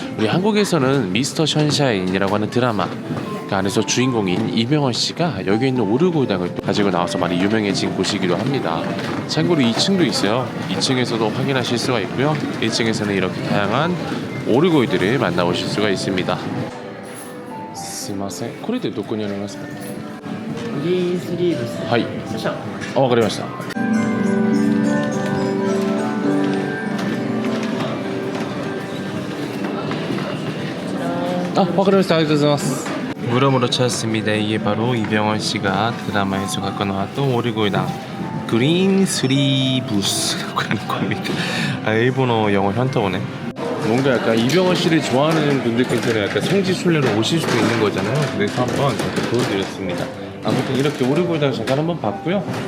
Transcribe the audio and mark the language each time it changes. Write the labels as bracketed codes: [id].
[ko] 우리 한국에서는 미스터 션샤인이라고 하는 드라마 그 안에서 주인공인 이병헌 씨가 여기 있는 오르골당을 가지고 나와서 많이 유명해진 곳이기도 합니다. 참고로 2층도 있어요. 2층에서도 확인하실 수가 있고요. 1층에서는 이렇게 다양한 오르골들을 만나보실 수가 있습니다. [ja] 스미마셍. これってどこにありますか? グリーンスリーブス。はい。そしたらわかりました。わかりました。ありがとうございます。 [ko] 물어물어 찾았습니다. 이게 바로 이병헌 씨가 드라마에서 갖고 나왔던 오리고당 그린 스리부스라고 하는 겁니다. 일본어 영어 현타오네. 뭔가 약간 이병헌 씨를 좋아하는 분들께서는 약간 성지순례로 오실 수도 있는 거잖아요. 그래서 한번 이렇게 보여드렸습니다. 아무튼 이렇게 오리골당 잠깐 한번 봤고요.